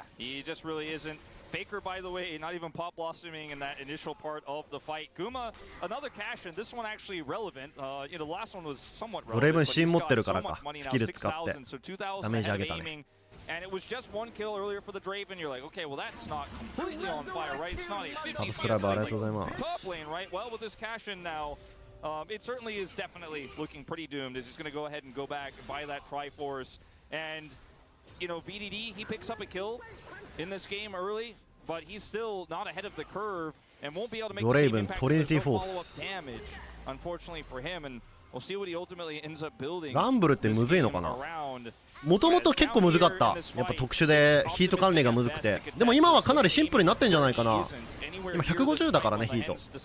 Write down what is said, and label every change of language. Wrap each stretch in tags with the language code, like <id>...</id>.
<en>GG。Faker, by the way, not even pop blossoming in that initial part of the fight. Guma, another cash, and this one actually relevant. You know, the last one was somewhat relevant.</en> <ja>ドレーブン芯持ってるからか。スキル使ってダメージ上げたね。</ja> <en>And it was just one kill earlier for the Draven. You're like, okay, well that's not completely on fire, right? It's not a 50 top lane, right? Well, with this cash in now, it certainly is definitely looking pretty doomed. Is just going to go ahead and go back and buy that Triforce. And, you know, BDD, he picks up a kill in this game early, but he's still not ahead of the curve and won't be able to make the same impact with no follow-up damage, unfortunately for him. And we'll see what he ultimately ends up building.</en> <ja>ランブルってむずいのかな。もともと結構むずかった。やっぱ特殊でヒート管理がむずくて。でも今はかなりシンプルになってんじゃないかな。今150だからねヒート。</ja>